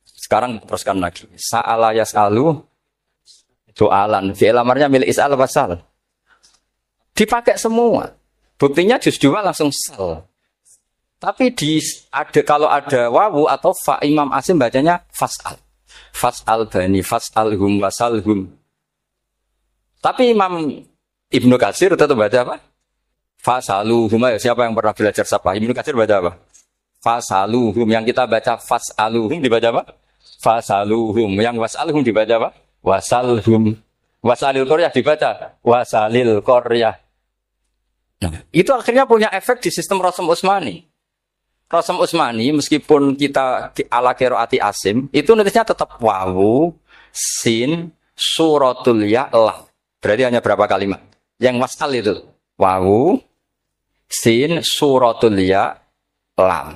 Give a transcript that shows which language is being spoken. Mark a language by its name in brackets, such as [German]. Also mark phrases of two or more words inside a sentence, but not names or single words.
[Indonesian] Sekarang teruskan lagi. [Arabic] سأل يسأل [Indonesian] soalan. Fi'il amarnya milik [Arabic] اسأل واسأل. [Indonesian] Dipakai semua. Buktinya juz 2 langsung sal. Tapi kalau ada wawu atau fa, Imam Asim bacanya fas'al. [Arabic] فاسأل بني فاسألهم واسألهم. [Indonesian] Tapi Imam Ibnu Katsir tetap baca apa? Fasaluhum. Siapa yang pernah belajar sapa? Ibnu Katsir baca apa? Fasaluhum. Yang kita baca fas'aluhum dibaca apa? Fasaluhum. Yang was'alhum dibaca apa? Wasalhum. [Arabic] واسأل القرية [Indonesian] dibaca [Arabic] واسأل القرية. [Indonesian] Nah, itu akhirnya punya efek di sistem Rasm Utsmani. Rasm Utsmani meskipun kita [Arabic] على قراءة عاصم, [Indonesian] itu nulisnya tetap wawu, sin, suratul ya, lam. Berarti hanya berapa kalimat? Yang wasal itu wawu, sin, suratul ya, lam.